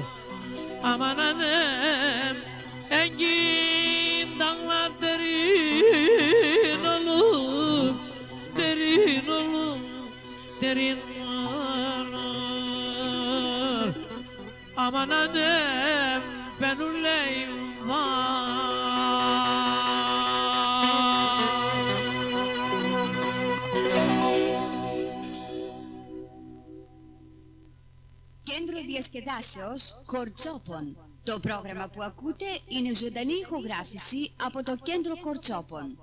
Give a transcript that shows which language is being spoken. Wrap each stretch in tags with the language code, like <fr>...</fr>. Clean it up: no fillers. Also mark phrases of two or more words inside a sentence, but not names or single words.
<tr>Aman anam engin dağlar derin olur, derin olur, derin olur. Aman anam ben öleyim var.</tr> <el>Κέντρο Διασκεδάσεως Κορτσόπων. Το πρόγραμμα που ακούτε είναι ζωντανή ηχογράφηση από το Κέντρο Κορτσόπων.</el>